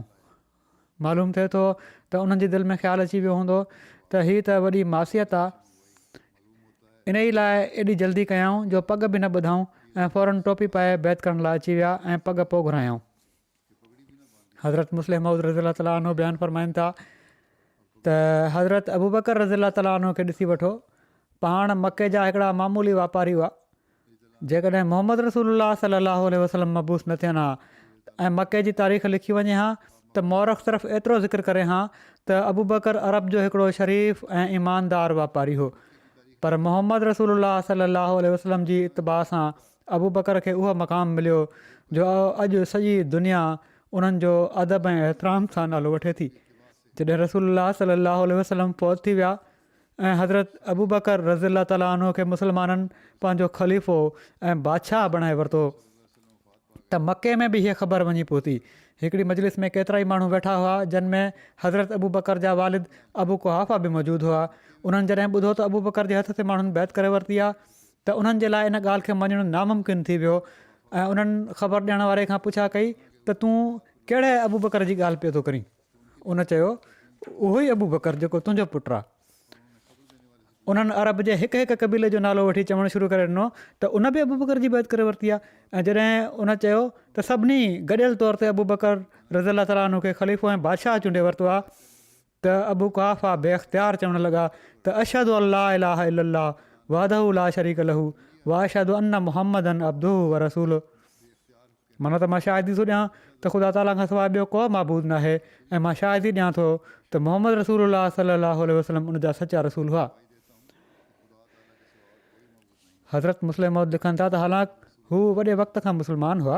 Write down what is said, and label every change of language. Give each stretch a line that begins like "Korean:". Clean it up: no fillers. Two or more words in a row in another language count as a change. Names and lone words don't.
Sindhi: मालूम थिए थो त उन्हनि जी दिलि में ख़्यालु अची वियो हूंदो त हीअ त वॾी मासियत आहे, इन ई लाइ एॾी जल्दी कयऊं जो पग बि न ॿुधऊं ऐं फ़ौरन टोपी पाए बैत करण लाइ अची विया ऐं पग पोइ घुरायऊं। हज़रत मुस्लिम मौद
Arabic: رضي الله تعالى عنه
Sindhi: बयानु फ़रमाइनि था त हज़रत अबू बकर रज़ियल्लाहु ताला अन्हु खे ॾिसी वठो, पाण मके जा हिकिड़ा मामूली वापारी हुआ। जेकॾहिं मोहम्मद रसूलुल्लाह
Arabic: صلى الله عليه وسلم
Sindhi: मबूस न थियनि हा ऐं मके जी तारीख़ लिखी वञे हा त मौरख़ सिर्फ़ु एतिरो ज़िक्र करे हा त अबू बकर अरब जो हिकिड़ो शरीफ़ ऐं ईमानदार वापारी हो, पर मोहम्मद रसूलुल्लाह
Arabic: صلى الله عليه وسلم
Sindhi: जी इत्तिबा सां अबू बकर खे उहो मक़ाम मिलियो जो अॼु सॼी दुनिया उन्हनि जो अदब ऐं एतिराम सां नालो वठे थी। जॾहिं रसूलुल्लाह
Arabic: صلى الله عليه وسلم
Sindhi: फ़ौत थी विया ऐं हज़रत अबू बकर
Arabic: رضي الله تعالى عنه
Sindhi: खे मुस्लमाननि पंहिंजो ख़लीफ़ो ऐं बादशाह बणाए वरितो त मके में बि हीअ ख़बर वञी पहुती। हिकिड़ी मजलिस में केतिरा ई माण्हू वेठा हुआ जिन में हज़रत अबू बकर जा वालिद अबू कुहाफ़ा बि मौजूदु हुआ। उन्हनि जॾहिं ॿुधो त अबू बकर जे हथ ते माण्हुनि बैत करे वरिती आहे त उन्हनि जे लाइ इन ॻाल्हि खे मञणु नामुमकिन थी वियो ऐं उन्हनि ख़बर ॾियण वारे खां पुछा कई त तूं कहिड़े अबू बकर जी ॻाल्हि पियो थो करीं? उन चयो, उहो ई अबू बकर जेको तुंहिंजो पुटु आहे। उन्हनि अरब जे हिकु हिकु क़बीले जो नालो वठी चवणु शुरू करे ॾिनो त उन बि अबू बकर जी बैत करे वरिती आहे। ऐं जॾहिं उन चयो त सभिनी गॾियल तौर ते अबू बकर
Arabic: رضي الله تعالى عنه
Sindhi: खे ख़लीफ़ो ऐं बादशाह चूंडे वरितो आहे त अबू कुहाफ़ा बेख़्तियार चवणु लॻा त
Arabic: أشهد أن لا إله إلا الله وحده لا شريك له وأشهد أن محمدا عبده ورسوله.
Sindhi: माना त मां शाहिदी थो ॾियां त ख़ुदा ताला खां सवाइ ॿियो को माबूद न आहे ऐं मां शाहिदी ॾियां थो त मोहम्मद रसूलुल्लाह
Arabic: صلى الله عليه وسلم
Sindhi: उन जा सचा रसूल हुआ। हज़रत मुस्लिम मौद लिखनि था त हालांकि हू वॾे वक़्त खां मुस्लमान हुआ।